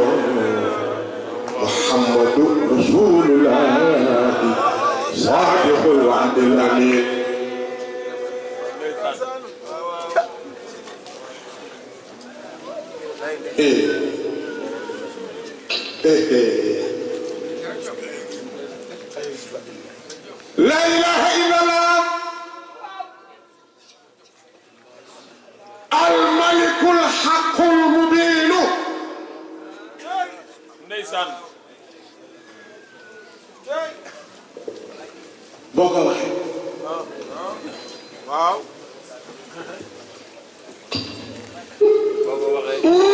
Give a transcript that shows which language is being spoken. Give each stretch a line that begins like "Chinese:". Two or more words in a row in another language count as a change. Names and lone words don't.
Arabic: محمد رسول الله صادق الوعد الأمين لا إله إلا الله الملك الحق المبين
Wolof: ndeysaan boo ko waxee waaw boo ko waxee